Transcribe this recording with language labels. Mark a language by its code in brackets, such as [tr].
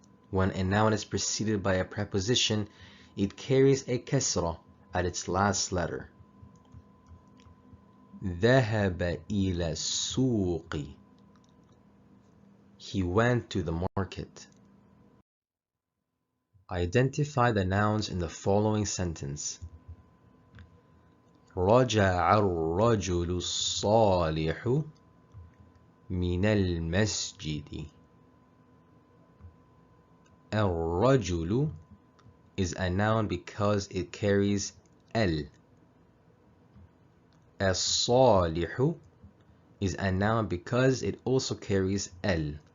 [en] When a noun is preceded by a preposition, it carries a kasra at its last letter. [ar] ذهب إلى السوق. [en] He went to the market. Identify the nouns in the following sentence. [ar] رجع الرجل الصالح من المسجد. [en] الرجل is a noun because it carries al. الصالح is a noun because it also carries al.